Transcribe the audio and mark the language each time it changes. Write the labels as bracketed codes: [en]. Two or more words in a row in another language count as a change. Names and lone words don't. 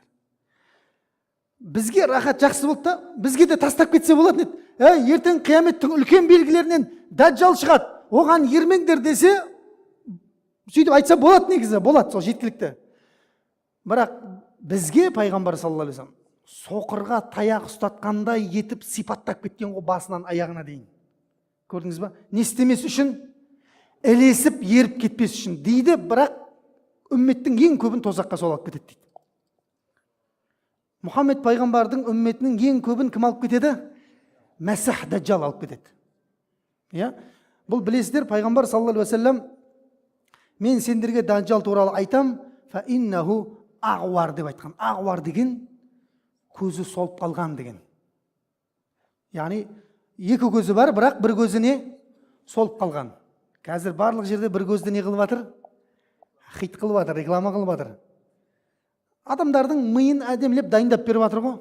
[kk] Бізге рахат жақсы болды да, бізге де тастап кетсе болады еді. Ертең қияметтің үлкен белгілерінен Даджал шығады, оған ермеңдер десе, сөйтіп айтса болады негізі, болады, сол жеткілікті. Бірақ бізге пайғамбар [ar] صلى الله عليه وسلم [kk] соқырға таяқ ұстатқандай етіп сипаттап кеткен ғой басынан аяғына дейін. Көрдіңіз ба? Не істемес үшін? Ілесіп, еріп кетпес үшін дейді, бірақ үмметтің ең көбін тозаққа сол алып кетеді дейді. Мұхаммед пайғамбардың үмметінің ең көбін кім алып кетеді? Мәсіх Даджал алып кетеді. Бұл білесіздер, пайғамбар [ar] صلى الله عليه وسلم [kk] Мен сендерге Дажжал туралы айтам, [ar] فإنه أعور [kk] деп айтқан. Ағуар деген көзі солып қалған деген. Яғни екі көзі бар, бірақ бір көзі не? Солып қалған. Қазір барлық жерде бір көзді не қылып жатыр? Хит қылып жатыр, реклама қылып жатыр. Адамдардың миын әдемілеп дайындап беріп жатыр ғой.